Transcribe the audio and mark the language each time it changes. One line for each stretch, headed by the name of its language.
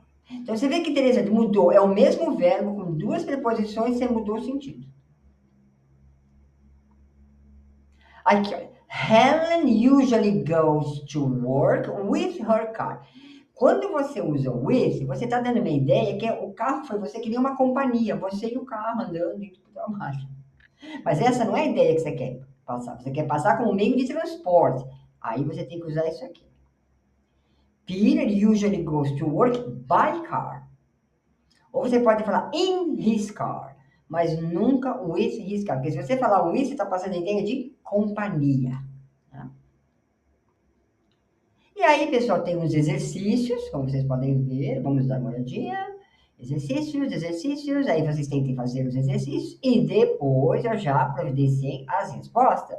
Portuguese: Então você vê que interessante, mudou, é o mesmo verbo com duas preposições, você mudou o sentido. Aqui, olha.
English: Helen usually goes to work with her car.
Portuguese: Quando você usa o with, você está dando uma ideia que o carro foi você que nem uma companhia, você e o carro andando indo para o trabalho. Mas essa não é a ideia que você quer passar. Você quer passar como meio de transporte. Aí você tem que usar isso aqui.
English: Peter usually goes to work by car.
Portuguese: Ou você pode falar
English: in his car,
Portuguese: mas nunca
English: with his car.
Portuguese: Porque se você falar with, você está passando a ideia de companhia. Tá? E aí, pessoal, tem uns exercícios, como vocês podem ver. Vamos dar uma olhadinha. Exercícios. Aí vocês tentem fazer os exercícios. E depois eu já providenciei as respostas.